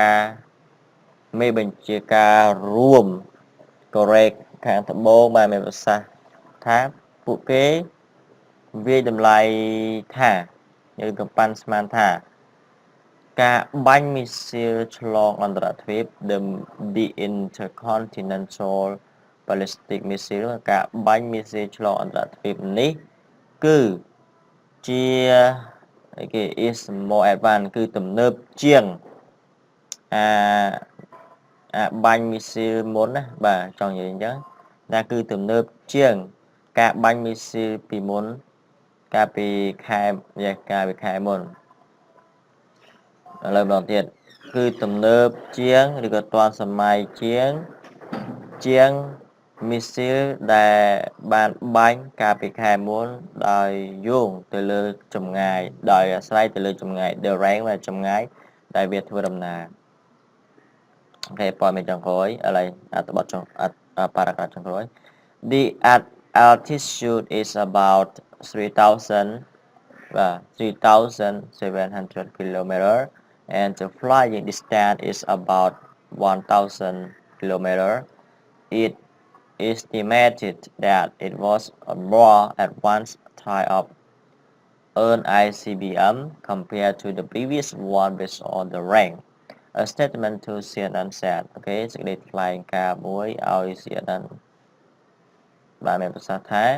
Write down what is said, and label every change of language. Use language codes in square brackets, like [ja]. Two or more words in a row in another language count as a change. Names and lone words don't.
[km] ការរួមកូរ៉េខាងត្បូងបានមានប្រសាសន៍ថាពួកគេវាយតម្លៃថាឬក៏ប៉ាន់ស្មានថាការបាញ់មីស៊ីលឆ្លងអន្តរជាតិ [en] the intercontinental ballistic missile [km] ការបាញ់មីស៊ីលឆ្លងអន្តរជាតិនេះ គឺជាគេ [en] is more advanced [km] គឺទំនើបជាងបាញ់មីស៊ីលមុនណាបាទចង់និយាយអញ្ចឹងថាគឺទំនើបជាងការបាញ់មីស៊ីលពីមុនកាលពីខែមុន ឥឡូវម្ដងទៀតគឺទំនើបជាងឬក៏ទាន់សម័យជាងមីស៊ីល ដែលបានបាញ់កាលពីខែមុនដោយយោងទៅលើចម្ងាយដោយអាស្រ័យទៅលើចម្ងាយ [en] the range [km] vàចម្ងាយដែលវាធ្វើដំណើរអូខេព័ត៌មានចុងក្រោយឥឡូវអត្ថបទចុងparagraph ចុងក្រោយ [en] the altitude is about 3,700 kilometer and the flying distance is about 1,000 kilometer. It estimated that it was a more advanced type of ICBM compared to the previous one based on the rank. A statement to CNN said [km] អូខេសេចក្តីថ្លែងការណ៍មួយឲ្យ CNN បានមានប្រសាសន៍ថា